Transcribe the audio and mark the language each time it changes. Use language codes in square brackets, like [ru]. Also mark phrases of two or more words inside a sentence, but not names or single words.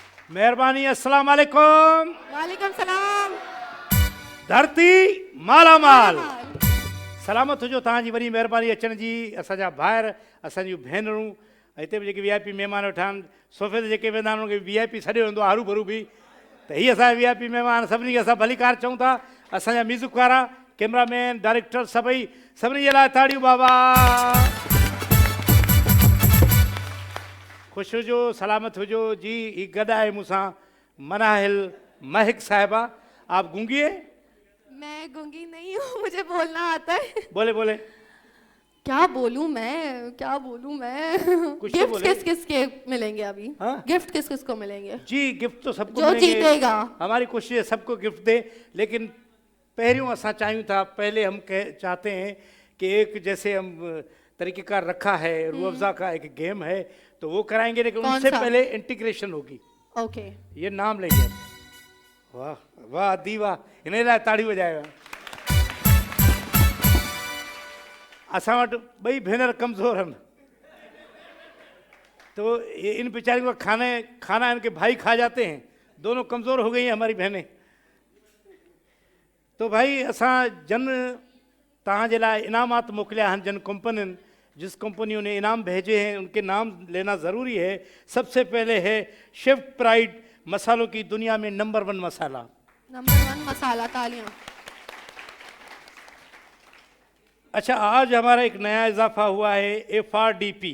[ur] مہربانی۔ السلام علیکم. وعلیکم السلام. [sd] धरती माला माल। सलामत हुजो तव्हांजी वॾी महिरबानी अचण जी। असांजा भाइर असांजूं भेनरूं हिते बि जेके VIP महिमान वेठा आहिनि सोफ़े ते जेके वेंदा आहिनि उनखे VIP सॾियो वेंदो आहे हरू भरू बि। त हीअ असांजा VIP महिमान सभिनी खे असां भलीकार चऊं था। असांजा म्यूज़िक वारा कैमरामैन डायरेक्टर सभिनी जे लाइ ताड़ियूं बाबा। ख़ुशि हुजो सलामत हुजो जी। ही गॾु आहे मूंसां मनाहिल महक साहिबा। [ur] آپ گونگی ہے? میں گونگی نہیں ہوں، مجھے بولنا آتا ہے. بولے بولے. کیا بولوں میں، کیا بولوں میں. کچھ تو गिफ्ट बोले। کس کس کے ملیں گے ابھی? हाँ? گفٹ کس کس کو ملیں گے? جی گفٹ تو سب کو जो मिलेंगे। जीतेगा। ہماری کوشش ہے سب کو گفٹ دے، لیکن [sd] पहरियों असां चाहियूं था, [ur] پہلے ہم چاہتے ہیں کہ ایک جیسے ہم طریقہ کار رکھا ہے روح افزا کا ایک گیم ہے تو وہ کرائیں گے، لیکن कौन उससे सा? پہلے انٹیگریشن ہوگی. ओके। یہ نام لیں گے۔ واہ واہ دیوا، انہیں لاءِ تاڑی بجائے گا. [sd] असां वटि ॿई भेनर कमज़ोर आहिनि [ur] تو ان بیچاریوں کا کھانا ان کے بھائی کھا جاتے ہیں. دونوں کمزور ہو گئی ہیں ہماری بہنیں. [sd] तो भाई असां जन तव्हांजे लाइ इनामात मोकिलिया आहिनि जिन कंपनियुनि [ur] جس کمپنیوں نے انعام بھیجے ہیں ان کے نام لینا ضروری ہے. سب سے پہلے ہے شیف پرائیڈ، مسالوں کی دنیا میں نمبر 1 مسالہ. نمبر 1 مسالہ، تالیاں. اچھا، آج ہمارا ایک نیا اضافہ ہوا ہے FRDP.